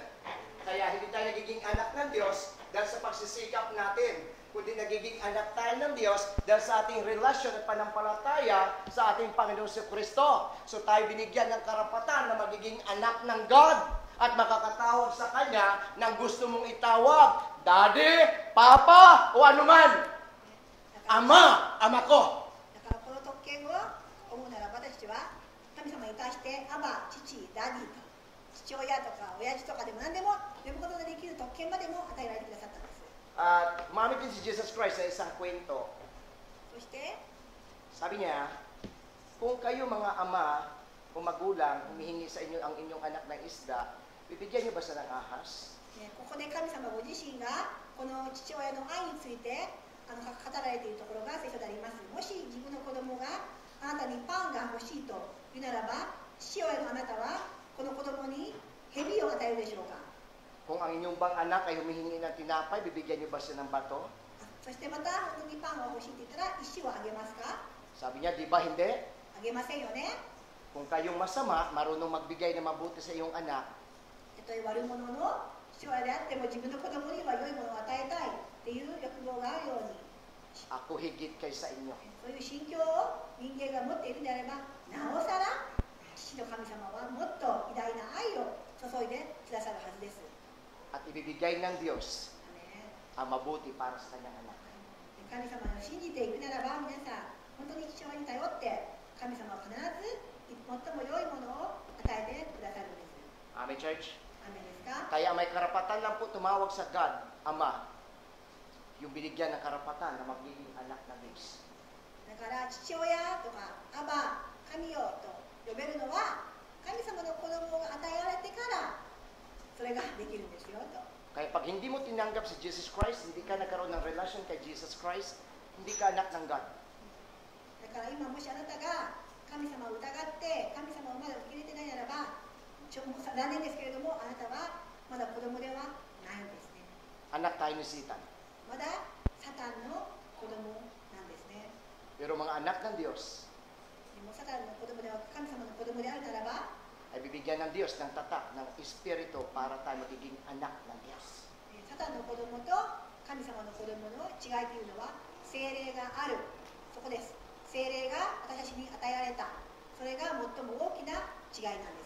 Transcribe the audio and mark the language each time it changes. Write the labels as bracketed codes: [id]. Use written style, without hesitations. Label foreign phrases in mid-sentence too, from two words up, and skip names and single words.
[tl] Kaya hindi tayo nagiging anak ng Diyos dahil sa pagsisikap natin, kundi nagiging anak tayo ng Diyos dahil sa ating relasyon at panampalataya sa ating Panginoon si Kristo. So tayo binigyan ng karapatan na magiging anak ng God at makakatawag sa Kanya ng gusto mong itawag, Daddy, Papa, o anuman. Ama, ama ko. [ja] だからこの特権を思うなら私たちは神様に対してアバ、父、ダディと父親とか親父とかでも何でも呼ぶことができる特権までも与えられてくださったんです。 [tl] Umamit din si Jesus Christ sa isang kwento. [ja] そして [tl] Sabi niya, kung kayo mga ama o magulang, humihingi sa inyo ang inyong anak ng isda, bibigyan niyo ba siya ng ahas? [ja] ここで神様ご自身がこの父親の愛について語られているところが聖書であります。もし自分の子供があなたにパンが欲しいと言うならば、父親のあなたはこの子供に蛇を与えるでしょうか。 [tl] Kung ang inyong bang anak ay humihingi ng tinapay, bibigyan niyo ba siya ng bato? [ja] そしてまた本当にパンが欲しいって言ったら石をあげますか？ [tl] Sabi niya, di ba hindi? [ja] あげませんよね。 [tl] Kung kayong masama, marunong magbigay ng mabuti sa iyong anak, [ja] たとえ悪者の父親であっても自分の子供には良いものを与えたいっていう欲望があるように、 [tl] ako higit kay sa inyo. [ja] そういう心境を人間が持っているのであれば、なおさら父の神様はもっと偉大な愛を注いでくださるはずです。 [tl] At ibibigay ng Diyos [ja] アメン [tl] ang mabuti para sa kanyang anak. [ja] 神様を信じていくならば、皆さん本当に父親に頼って神様は必ず最も良いものを与えてくださるんです。 [tl] Amen, church? [ja] アメンですか？ [tl] Kaya may karapatan lang po tumawag sa God, Ama, yung binigyan ng karapatan na magiging anak ng Diyos. [ja] だから父親とかアバ、神よと呼べるのは神様の子供が与えられてからそれができるんですよと。 [tl] Kaya pag hindi mo tinanggap si Jesus Christ, hindi ka nagkaroon ng relasyon kay Jesus Christ, hindi ka anak ng God. [ja] だから今もしあなたが神様を疑って神様をまだ受け入れてないならば、残念ですけれどもあなたはまだ子供ではないんですね。 [tl] Anak tayo ni Satan. [ja] まだサタンの子供なんですね。 [tl] Pero mga anak ng Diyos [ja] でもサタンの子供では神様の子供であるならば、 [tl] ay bibigyan ng Diyos ng tatak, ng Espiritu para tayo magiging anak ng Diyos. [ja] サタンの子供と神様の子供の違いというのは聖霊がある、そこです。聖霊が私たちに与えられた、それが最も大きな違いなんです。